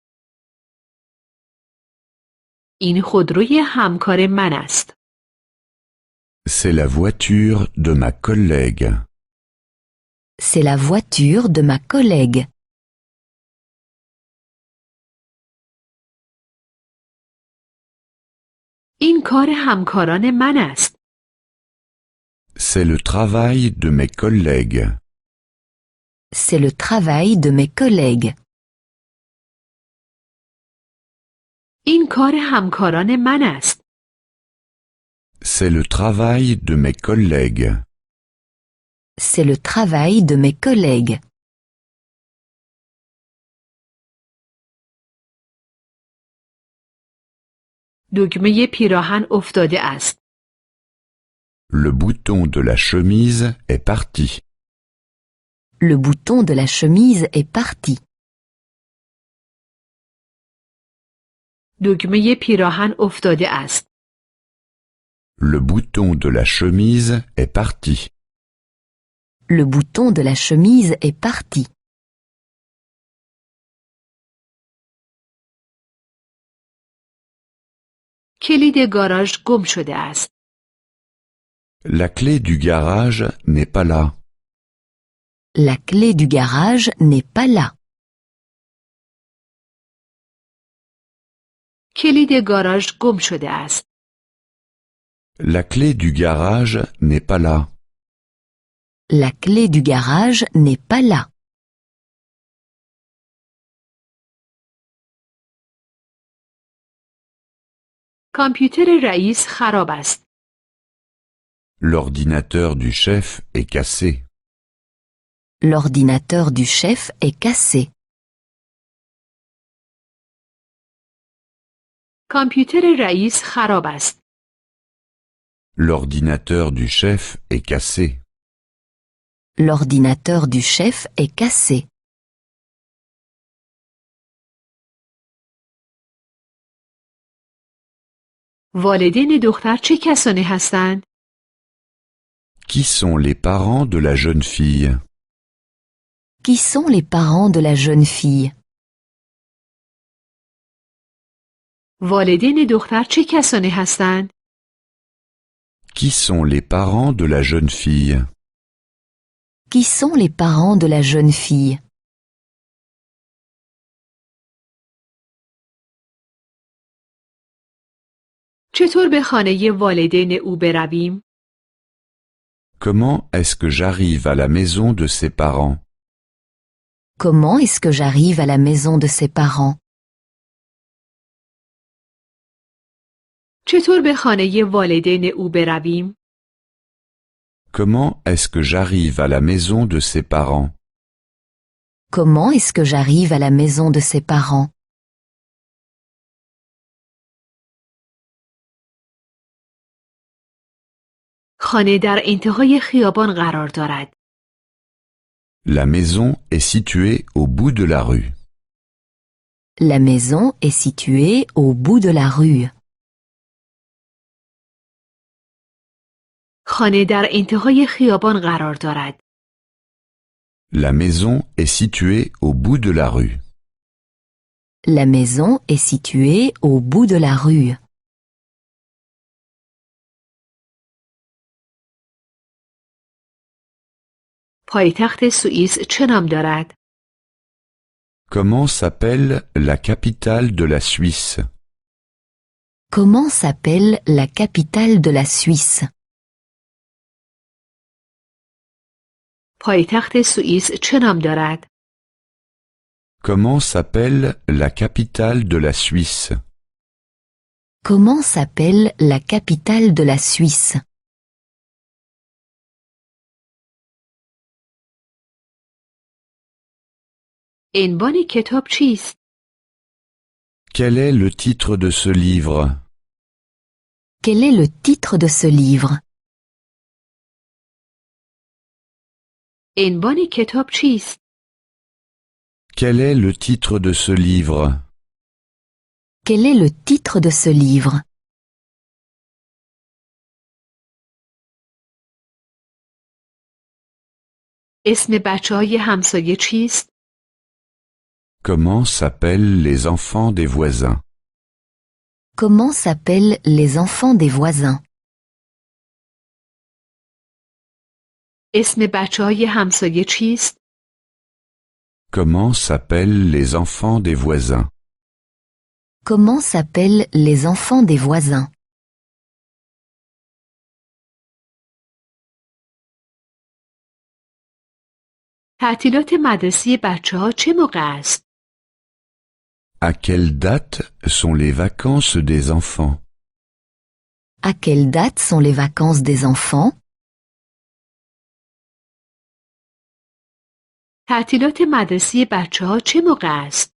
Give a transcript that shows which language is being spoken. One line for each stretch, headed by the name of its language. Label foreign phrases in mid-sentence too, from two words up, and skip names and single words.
Persian: این خودروی همکار من است.
French: C'est la voiture de ma collègue. C'est la voiture de ma collègue.
Persian: این کار همکاران من است.
French: C'est le travail de mes collègues. C'est le travail de mes collègues.
Persian: این کار همکاران من است.
French: C'est le travail de mes collègues. C'est le travail de mes collègues.
Persian: دگمه پیراهن افتاده است.
French: Le bouton de la chemise est parti. Le bouton de la chemise est parti.
Persian: دگمه پیراهن افتاده است.
French: Le bouton de la chemise est parti. Le bouton de la chemise est parti.
Persian: کلید گاراژ گم شده است.
French: La clé du garage n'est pas là. La clé du garage n'est pas là.
Persian: کلید گاراژ گم شده است.
French: La clé du garage n'est pas là. La clé du garage n'est pas là.
Persian: کامپیوتر رئیس خراب است.
French: L'ordinateur du chef est cassé. L'ordinateur du chef est cassé.
Persian: کامپیوتر رئیس خراب است.
French: L'ordinateur du chef est cassé. L'ordinateur du chef est cassé.
Persian: والدین دختر چه کسانی هستند؟
French: Qui sont les parents de la jeune fille? Qui sont les parents de la jeune fille?
Persian: والدین دختر چه کسانی هستند؟
French: Qui sont les parents de la jeune fille? Qui sont les parents de la jeune fille?
Persian: چطور به خانه والدین او برویم؟
French: Comment est-ce que j'arrive à la maison de ses parents? Comment est-ce que j'arrive à la maison de ses parents?
Persian: چطور به خانه والدین او برویم؟
French: Comment est-ce que j'arrive à la maison de ses parents? Comment est-ce que j'arrive à la maison de ses parents?
Persian: خانه در انتهای خیابان قرار دارد.
French: La maison est située au bout de la rue. La maison est située au bout de la rue.
Persian: خانه در انتهای خیابان قرار دارد.
French: La maison est située au bout de la rue. La maison est située au bout de la rue.
Persian: پایتخت سوئیس چه نام دارد؟
French: Comment s'appelle la capitale de la Suisse? Comment s'appelle la capitale de la Suisse?
Persian: پایتخت سوئیس چه نام دارد؟
French: Comment s'appelle la capitale de la Suisse? Comment s'appelle la capitale de la Suisse?
Persian: عنوان کتاب چیست؟
French: Quel est le titre de ce livre? Quel est le titre de ce livre?
Persian: عنوان کتاب چیست؟
French: Quel est le titre de ce livre? Quel est le titre de ce livre?
Persian: اسم بچه‌های همسایه چیست؟
French: Comment s'appellent les enfants des voisins? Comment s'appellent les enfants des voisins?
Persian: اسم بچه‌های همسایه چیست؟
French: Comment s'appellent les enfants des voisins? Comment s'appellent les enfants des voisins?
Persian: تعطیلات مدرسه بچه‌ها چه موقع است؟
French: À quelle date sont les vacances des enfants? À quelle date sont les vacances des enfants?
Persian: تعطیلات مدرسه بچه‌ها چه موقع است؟